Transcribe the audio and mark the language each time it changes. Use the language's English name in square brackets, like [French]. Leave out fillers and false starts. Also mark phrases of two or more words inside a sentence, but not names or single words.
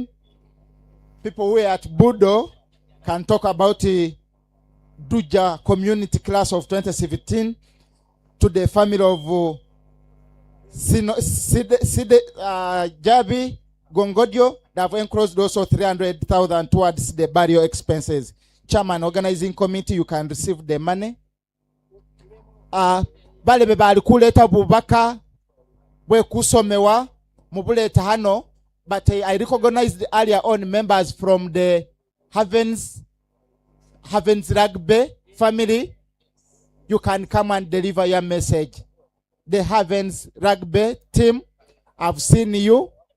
[English] People who are at Budo can talk about the Duja Community Class of 2017 to the family of Gyabi, Gongodyo. They have enclosed also 300,000 towards the burial expenses. Chairman, organizing committee, you can receive the money. [Ganda] Bale bebali kuleta bubaka we kusomewa mubuleta hano, [English] but I recognized earlier on members from the Havens Rugby family. You can come and deliver your message. The Havens Rugby team, I've seen you.